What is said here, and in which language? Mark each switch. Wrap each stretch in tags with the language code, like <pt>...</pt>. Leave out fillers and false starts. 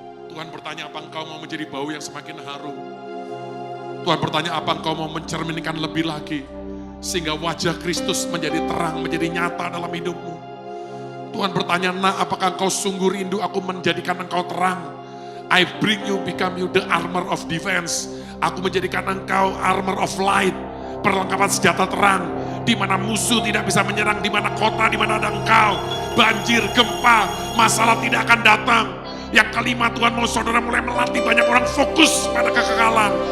<id>Tuhan bertanya apa engkau mau menjadi bau yang semakin harum. Tuhan bertanya apa engkau mau mencerminkan lebih lagi. Sehingga wajah Kristus menjadi terang, menjadi nyata dalam hidupmu. Tuhan bertanya, nah apakah engkau sungguh rindu aku menjadikan engkau terang.</id> <en>I bring you, become you the armor of defense.</en> <id>Aku menjadikan engkau</id> <en>armor of light.</en> <id>Perlengkapan senjata terang. Di mana musuh tidak bisa menyerang, di mana kota, di mana ada engkau. Banjir, gempa, masalah tidak akan datang. Yang kelima, Tuhan mau saudara mulai melatih banyak orang fokus pada kekekalan.</id>